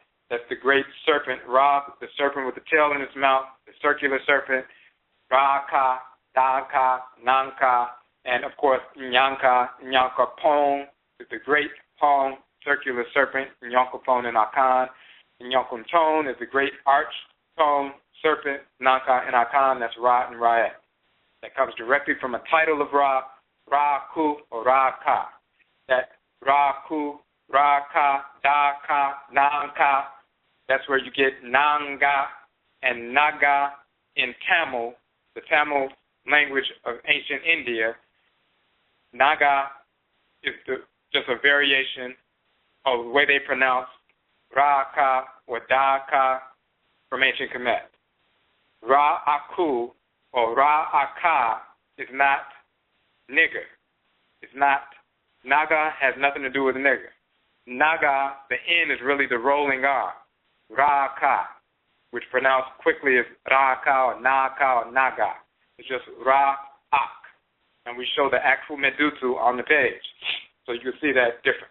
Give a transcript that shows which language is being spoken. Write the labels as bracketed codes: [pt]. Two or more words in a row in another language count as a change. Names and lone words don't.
[en] That's the great serpent, Ra, the serpent with the tail in its mouth, the circular serpent, Ra-Ka, Da-Ka, Nan-Ka, and of course, NYANKOPON is the great Pong, circular serpent, NYANKOPON in Akan. NYANKONTON is the great arch tone serpent, Nanka in Akan, that's Ra and RA-RAIT. That comes directly from a title of Ra, Ra-Ku or Ra-Ka. That Ra-Ku, Ra-Ka, Da-Ka, Nan-Ka, that's where you get Nanga and Naga in Tamil, the Tamil language of ancient India. Naga is just a variation of the way they pronounce Ra-Ka or Da-Ka from ancient Kamit. Ra-Aku or Ra-Aka is not Nigger. It's not, Naga has nothing to do with Nigger. Naga, the N is really the rolling R. Ra-Ka, which pronounced quickly as Ra-Ka or Na-Ka or Naga. It's just Ra-Ak. And we show the actual Medutu on the page. So you can see that difference.